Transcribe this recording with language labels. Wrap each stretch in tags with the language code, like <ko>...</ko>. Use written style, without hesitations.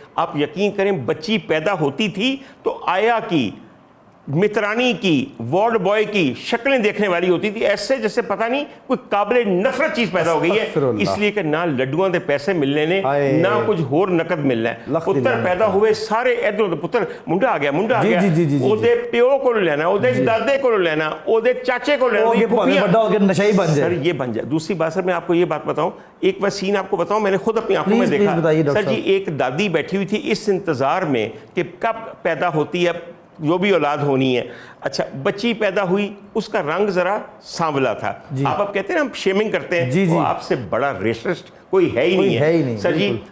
<ur>آپ یقین کریں بچی پیدا ہوتی تھی تو آیا کی، مترانی کی، وارڈ بوائے کی شکلیں دیکھنے والی ہوتی تھی ایسے جیسے پتہ نہیں کوئی قابل نفرت چیز پیدا ہو گئی ہے.</ur> <pa>اس لیے کہ نہ لڈوਆਂ دے پیسے ملنے نے نہ کچھ ہور نقد ملنا ہے. پتر پیدا ہوئے سارے ادھر پتر منڈا آ گیا او دے پیو کو لینا، او دے دادے کو لینا، او دے چاچے کو لینا،</pa> <ur>نشئی بن جائے. سر یہ بن جائے. دوسری بات سر میں آپ کو یہ بات بتاؤں، ایک بار سین آپ کو بتاؤں میں نے خود اپنی آنکھوں میں دیکھا. سر جی ایک دادی بیٹھی ہوئی تھی اس انتظار میں کہ کب پیدا ہوتی ہے جو بھی اولاد ہونی ہے. اچھا بچی پیدا ہوئی، اس کا رنگ ذرا سانولا تھا. آپ اب کہتے ہیں ہم شیمنگ کرتے ہیں، وہ آپ سے بڑا ریسسٹ کوئی ہے ہی نہیں ہے سر جی.</ur>